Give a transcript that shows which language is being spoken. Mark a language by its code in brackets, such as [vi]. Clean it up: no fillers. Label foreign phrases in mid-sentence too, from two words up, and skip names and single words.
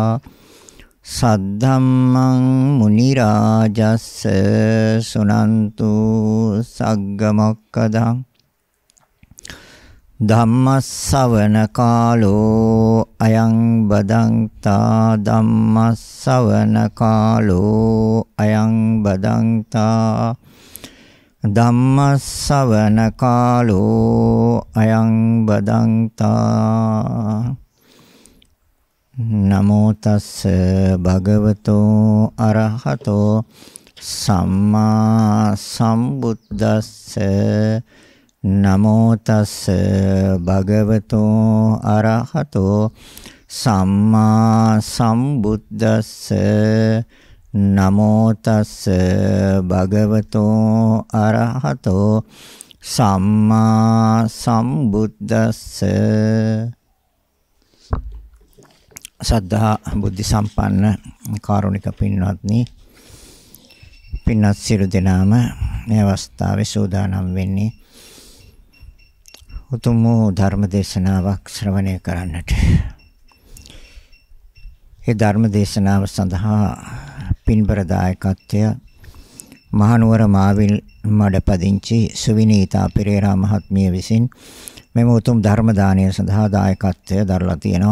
[pi] सद्धम्मं मुनिराजस्स सुनन्तु सग्गमोक्खदं ධම්මස්සවන කාලෝ අයං බදන්තා ධම්මස්සවන කාලෝ අයං බදන්තා ධම්මස්සවන කාලෝ අයං බදන්තා නමෝ තස්ස භගවතෝ අරහතෝ සම්මා සම්බුද්දස්ස නමෝ තස්ස භගවතෝ අරහතෝ සම්මා සම්බුද්දස්ස නමෝ තස්ස භගවතෝ අරහතෝ සම්මා සම්බුද්දස්ස [si] සද්ධා බුද්ධ සම්පන්න කාරුණික පින්වත්නි පින්වත් සියලු දෙනාම මේ අවස්ථාවේ සූදානම් වෙන්නේ උතුම් ධර්ම දේශනාවක් ශ්‍රවණය කරන්නට. ඒ ධර්ම දේශනාව සඳහා පින්බර දායකත්වය මහනුවර මාවිල් මඩපදිංචි සුවිනීතා පෙරේරා මහත්මිය විසින් මෙම උතුම් ධර්ම දානය සඳහා දායකත්වය දරලා තියෙනවා.